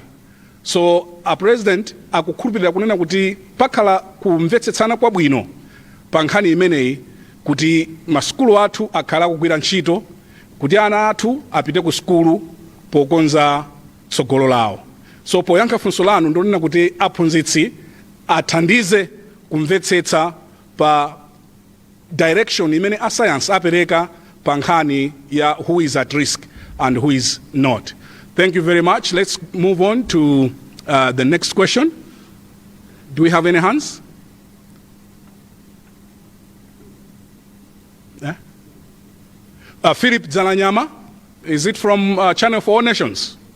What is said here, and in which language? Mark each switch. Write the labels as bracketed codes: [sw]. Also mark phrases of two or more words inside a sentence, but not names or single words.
[ny] So a president akukhulupirira kunena kuti pakhala kumvetsetsana kwabwino pa nkhani imeneyi kuti maskulu athu akhala kugwira ntchito, kuti ana athu apite ku skulu pokonza tsogolo lawo. So poyankha funso lanu ndonena kuti aphunzitsi athandize kumvetsetsa pa direction imene a science apereka pa nkhani ya [en] who is at risk and who is not. Thank you very much. Let's move on to the next question. Do we have any hands? Philip Zalanyama, is it from Channel for All Nations?